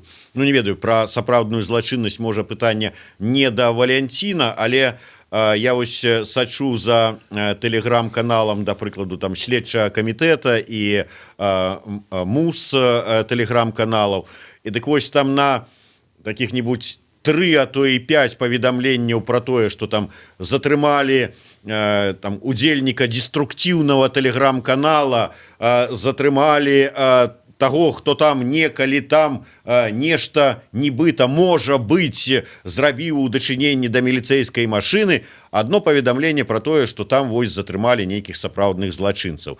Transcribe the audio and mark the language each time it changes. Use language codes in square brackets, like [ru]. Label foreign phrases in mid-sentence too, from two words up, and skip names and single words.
[be] Ну, не ведаю, пра сапраўдную злачыннасць можа пытанне не да Валянціна, але я вось сачу за тэлеграм-каналам, да прыкладу, там следчага камітэта і МУС тэлеграм-каналаў. І дык вось там [ru] на каких-нибудь [be] 3, а то і 5 паведамленняў пра тое, што там затрымалі там удзельніка деструктыўнага тэлеграм-канала, затрымалі таго, хто там некалі там нешта нібыта можа быць зрабіў у дачыненні да міліцэйскай машыны, адно паведамленне пра тое, што там вось затрымалі нейкіх сапраўдных злачынцаў.